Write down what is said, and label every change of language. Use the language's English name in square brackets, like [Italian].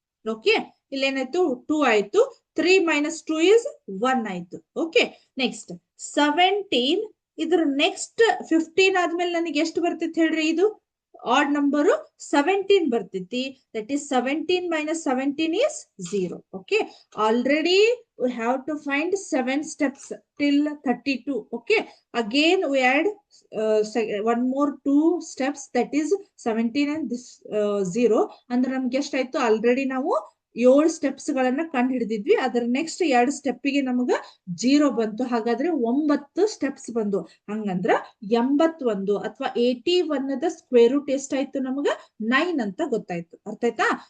[Kannada] Okay, ಇಲ್ಲೇನಾಯ್ತು? 2 ಆಯ್ತು. 3 minus 2 is 1 ಆಯ್ತು. Okay, next 17 ಇದ್ರ ನೆಕ್ಸ್ಟ್ 15 ಆದ್ಮೇಲೆ ನನಗೆ ಎಷ್ಟು ಬರ್ತೈತಿ ಹೇಳ್ರಿ? ಇದು ಆಡ್ ನಂಬರ್ 17 ಬರ್ತೈತಿ. [English] That is 17 minus 17 is 0. Okay, already we have to find 7 steps till 32. Okay, again we add one more 2 steps, that is 17 and this 0. [Kannada] ಅಂದ್ರೆ ನಮ್ಗೆ ಎಷ್ಟಾಯ್ತು, ಆಲ್ರೆಡಿ ನಾವು 7 ಸ್ಟೆಪ್ಸ್ ಗಳನ್ನ ಕಂಡು ಹಿಡಿದಿದ್ವಿ. ಅದರ ನೆಕ್ಸ್ಟ್ 2 ಸ್ಟೆಪ್ಗೆ ನಮಗ 0 ಬಂತು. ಹಾಗಾದ್ರೆ 9 ಸ್ಟೆಪ್ಸ್ ಬಂದು. ಹಂಗಂದ್ರ 81 ಅಥವಾ 81 ದ ಸ್ಕ್ವೇರ್ ರೂಟ್ ಎಷ್ಟಾಯ್ತು ನಮಗ 9 ಅಂತ ಗೊತ್ತಾಯ್ತು. ಅರ್ಥ ಆಯ್ತಾ?